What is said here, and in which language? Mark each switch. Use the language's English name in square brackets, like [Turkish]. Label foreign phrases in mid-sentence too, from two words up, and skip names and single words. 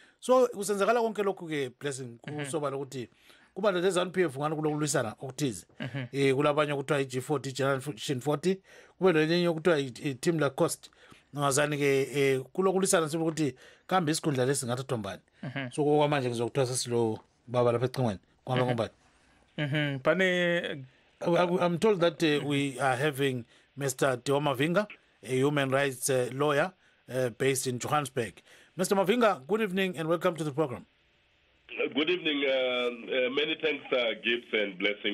[North Ndebele] So kusenzakala konke lokhu ke Blessing kusoba lokuthi kuba le-ZANU-PF ngani kulokulwisana okuthize kulabanye okuthiwa i-G40 Generation 40 kube lelinye okuthiwa i-Team Lacoste ngazani-ke kulokulwisana sibe ukuthi kambe isikhundla lesi ngathathwa mbani so kwamanje ngizokuthiwa sesilo baba lapha ecingweni kwambe ngombani [English] I'm told that we are having Mr. Dewa Mavinga, a human rights lawyer based in Johannesburg. Mr. Mavinga, good evening and welcome to the program. Good evening. Many thanks, Gibbs and Blessing.